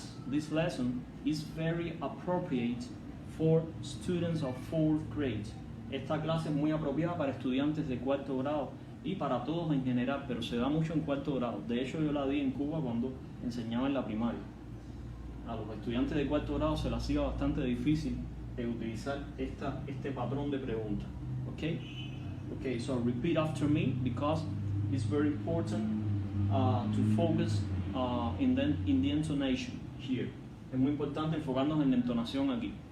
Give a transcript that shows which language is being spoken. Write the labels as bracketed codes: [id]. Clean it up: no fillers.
[en] This lesson is very appropriate for students of 4th grade. [es] Esta clase es muy apropiada para estudiantes de 4º grado y para todos en general, pero se da mucho en 4º grado. De hecho, yo la di en Cuba cuando enseñaba en la primaria. A los estudiantes de 4º grado se les hacía bastante difícil utilizar este patrón de preguntas, ¿ok? [en] Okay, so repeat after me because it's very important to focus in the intonation here. [es] Es muy importante enfocarnos en la entonación aquí.